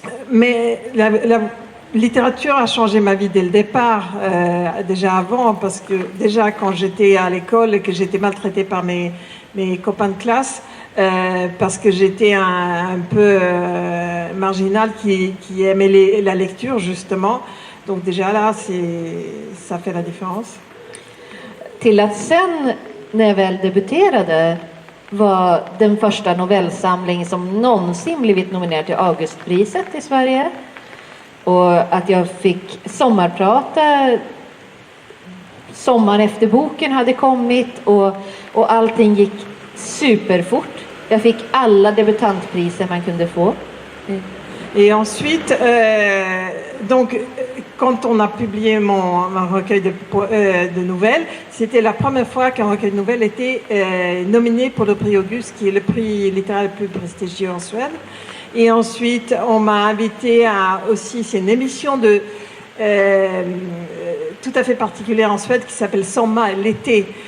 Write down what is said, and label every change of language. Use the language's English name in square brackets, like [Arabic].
[French] Mais la littérature a changé ma vie dès le départ, déjà avant, parce que déjà quand j'étais à l'école et que j'étais maltraitée par mes copains de classe, parce que j'étais un peu marginal qui aimait la lecture justement. Donc déjà là, ça fait la différence. [Swedish] Till att sen, när jag väl debuterade, var den första novellsamling som någonsin blivit nominerad till Augustpriset i Sverige. Och att jag fick sommarprata sommaren efter boken hade kommit och allting gick superfort. Jag fick alla debutantpriser man kunde få. [French] Et ensuite, donc, quand on a publié mon recueil de nouvelles, c'était la première fois qu'un recueil de nouvelles était nominé pour le prix Auguste, qui est le prix littéraire le plus prestigieux en Suède. Et ensuite, on m'a invité à aussi, c'est une émission tout à fait particulière en Suède qui s'appelle Sommar, l'été.